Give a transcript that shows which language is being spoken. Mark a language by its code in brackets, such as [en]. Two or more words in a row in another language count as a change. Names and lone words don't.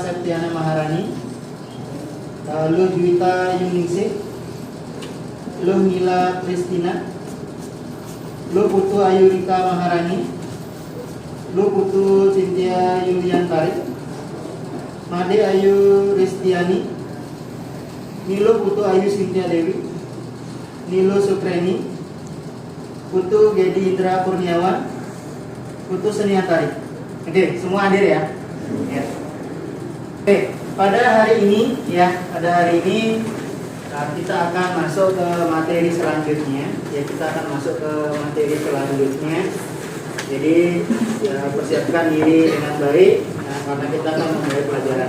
[id] Septiana Maharani, Lo Juwita Yuningsih, Lo Nila Kristina, Lo Putu Ayurika Maharani, Lo Putu Cynthia Yuliantari, Made Ayu Ristiani, Nilo Putu Ayu Cynthia Dewi, Nilo Sukreni, Putu Gedi Indra Kurniawan, Putu Seniatari. Oke, semua hadir ya. Ya. Oke, pada hari ini kita akan masuk ke materi selanjutnya. Ya, kita akan masuk ke materi selanjutnya. Jadi ya, persiapkan diri dengan baik karena kita akan memulai pelajaran.